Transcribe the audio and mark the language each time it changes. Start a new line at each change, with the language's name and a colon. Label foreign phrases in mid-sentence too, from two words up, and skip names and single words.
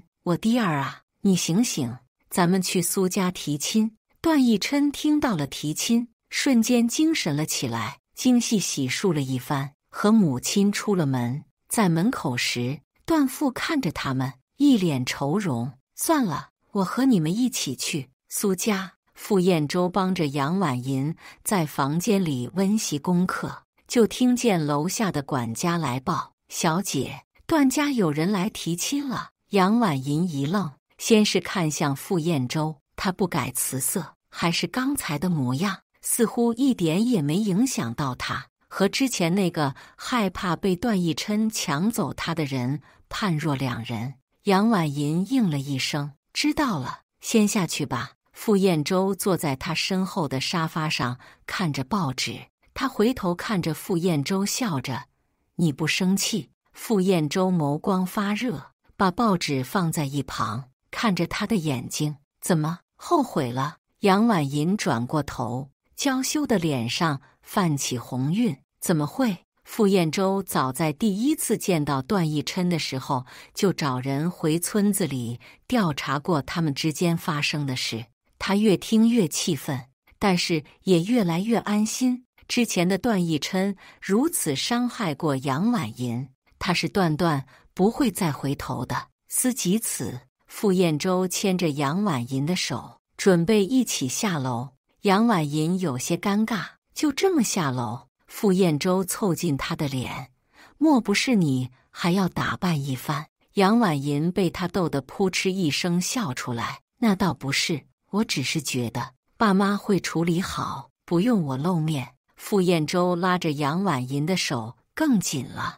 Chinese: 我弟兒啊，你醒醒，咱們去蘇家提親。段奕琛聽到了提親，瞬間精神了起來，精細洗漱了一番，和母親出了門。在門口時，段父看着他們，一臉愁容。算了，我和你們一起去蘇家。傅燕洲幫着楊婉銀在房間裡溫習功課，就聽見樓下的管家來報：小姐，段家有人來提親了。楊婉銀一愣，先是看向傅燕洲，她不改辭色，還是剛才的模樣，似乎一點也沒影響到她，和之前那個害怕被段奕琛搶走她的人判若兩人。楊婉银應了一聲，知道了，先下去吧。傅燕洲坐在他身後的沙發上看着報紙，他回頭看着傅燕洲笑着：你不生氣？傅燕洲眸光發熱，把報紙放在一旁，看着他的眼睛。怎麼，後悔了？楊婉銀轉過頭，嬌羞的臉上泛起紅暈。怎麼會？傅燕洲早在第1次見到段奕琛的時候，就找人回村子裡調查過他們之間發生的事。他越聽越氣憤，但是也越來越安心。之前的段奕琛如此傷害過楊婉銀，他是斷不會再回頭的。思及此，傅燕洲牽着楊婉銀的手，準備一起下樓。楊婉銀有些尷尬，就這麼下樓？傅燕洲湊近他的臉，莫不是你還要打扮一番？楊婉銀被他逗得撲哧一聲笑出來。那倒不是，我只是覺得爸媽會處理好，不用我露面。傅燕洲拉着楊婉銀的手更緊了。